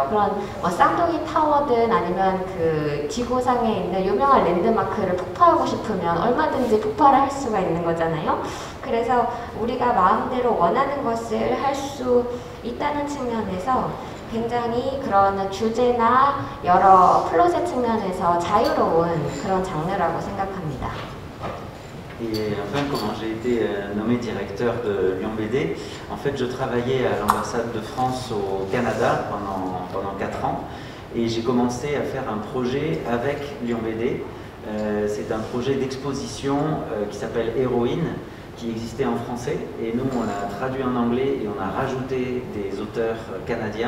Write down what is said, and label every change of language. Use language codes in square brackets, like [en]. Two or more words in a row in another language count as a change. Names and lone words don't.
[ko] 그런 쌍둥이 타워든 아니면 그 지구상에 있는 유명한 랜드마크를 폭파하고 싶으면 얼마든지 폭발을 할 수가 있는 거잖아요. 그래서 우리가 마음대로 원하는 것을 할 수 있다는 측면에서 굉장히 그런 주제나 여러 플롯의 측면에서 자유로운 그런 장르라고 생각합니다. [fr] Et enfin, comment j'ai été nommé directeur de Lyon BD, en fait je travaillais à l'ambassade de France au Canada pendant 4 ans et j'ai commencé à faire un projet avec Lyon BD. C'est un projet d'exposition qui s'appelle Héroïne, qui existait en français et nous on l'a traduit en anglais et on a rajouté des auteurs canadiens.